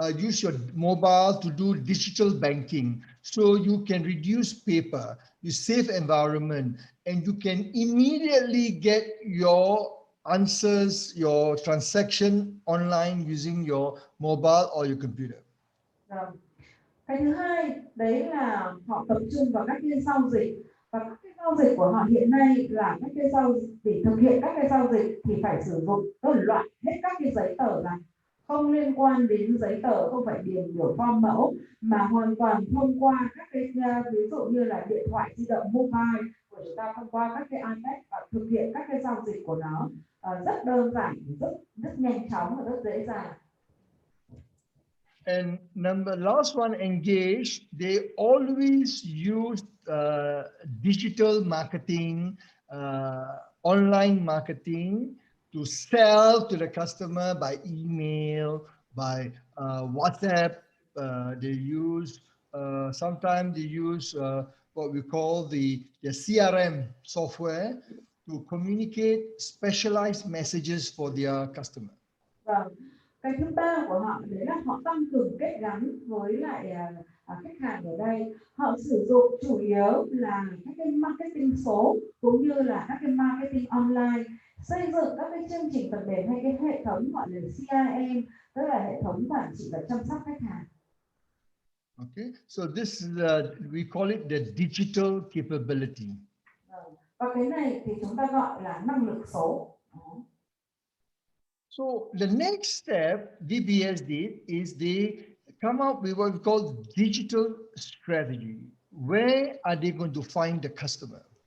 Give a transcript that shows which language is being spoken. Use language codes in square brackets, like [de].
[en] Use your mobile to do digital banking, so you can reduce paper. You save environment, and you can immediately get your answers, your transaction online using your mobile or your computer. [vi] Cái thứ hai đấy là họ tập trung vào các cái giao dịch, và các cái giao dịch của họ hiện nay là các cái giao dịch, để thực hiện các cái giao dịch thì phải sử dụng loại hết các cái giấy tờ này, không liên quan đến giấy tờ, không phải điền biểu form mẫu mà hoàn toàn thông qua các cái ví dụ như là điện thoại di động mobile của chúng ta, thông qua các cái iPad và thực hiện các cái giao dịch của nó rất đơn giản, rất nhanh chóng và rất dễ dàng. [en] And last one, engage. They always use digital marketing, online marketing to sell to the customer by email, by WhatsApp. They use sometimes they use what we call the CRM software to communicate specialized messages for their customer. [vi] Cái thứ ba của họ đấy là họ tăng cường kết gắn với lại khách hàng ở đây. Họ sử dụng chủ yếu là các cái marketing số cũng như là các cái marketing online, xây dựng các cái chương trình phần mềm hay cái hệ thống gọi là CRM, tức là hệ thống quản trị và chăm sóc khách hàng. [en] Okay, so this is we call it the digital capability. [vi] Và cái này thì chúng ta gọi là năng lực số. [en] So the next step DBS did is they come up with what we call digital strategy. Where are they going to find the customer?